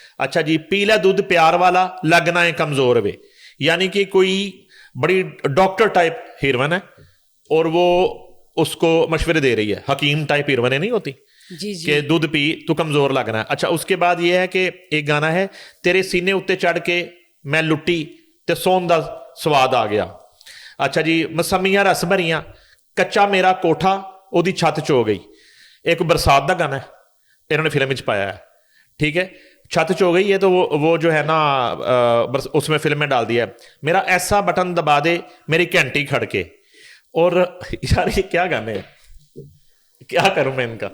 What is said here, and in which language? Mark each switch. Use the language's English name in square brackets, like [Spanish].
[Urdu] اچھا جی [Punjabi] پیلا دودھ پیار والا لگنا ہے کمزور وے، [Urdu] یعنی کہ کوئی بڑی ڈاکٹر ٹائپ ہیروئن ہے اور وہ اس کو مشورے دے رہی ہے، حکیم ٹائپ ہیروئنیں نہیں ہوتی کہ دودھ پی تو کمزور لگنا ہے. اچھا اس کے بعد یہ ہے کہ ایک گانا ہے [Punjabi] تیرے سینے اتے چڑھ کے میں لٹی تے سون دا سواد آ گیا. اچھا جی مسمیاں رس بھریاں کچا میرا کوٹھا او دی چھت چ ہو گئی. ایک برسات دا گانا ہے انہوں نے فلم وچ پایا ہے، [Urdu] ٹھیک ہے، چھت چ ہو گئی ہے تو وہ جو ہے نا اس میں فلم میں ڈال دیا ہے [Punjabi] میرا ایسا بٹن دبا دے میری گھنٹی کھڑ کے. [Urdu] اور یار یہ کیا گانے ہیں، کیا کروں میں ان کا؟